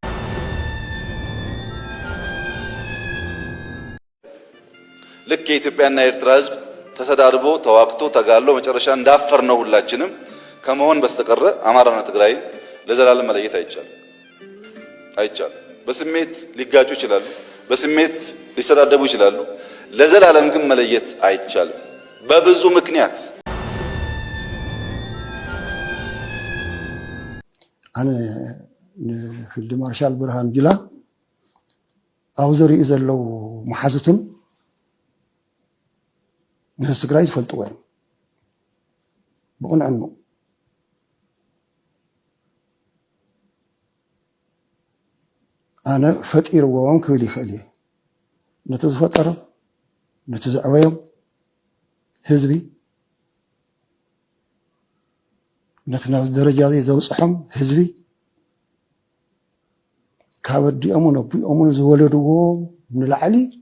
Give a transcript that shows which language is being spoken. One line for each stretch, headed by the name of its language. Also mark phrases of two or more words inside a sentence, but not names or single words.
Amharic: ልክ የኢትዮጵያና የኤርትራ ሕዝብ ተሰዳድቦ ተዋክቶ ተጋሎ መጨረሻ እንዳፈር ነው ሁላችንም ከመሆን በስተቀረ አማራና ትግራይ ለዘላለም መለየት አይቻልም። በስሜት ሊጋጩ ይችላሉ፣ በስሜት ሊሰዳደቡ ይችላሉ። ለዘላለም ግን መለየት አይቻልም በብዙ ምክንያት።
Tigrinya: አነ ፊልድ ማርሻል ብርሃኑ ጁላ አውዘሪ ዘለው መሓዝቱን ንህዝቢ ትግራይ ዝፈልጥዎ እዮም ብቕንዕኑ ኣነ ፈጢርዎም ክብል ይኽእል እየ ነቲ ዝፈጠሮ ነቲ ዘዕበዮም ህዝቢ ነቲ ናብ ደረጃ ዘውፅሖም ህዝቢ ካብ ኣዲኦምን ኣቦኦምን ዝወለድዎ ንላዕሊ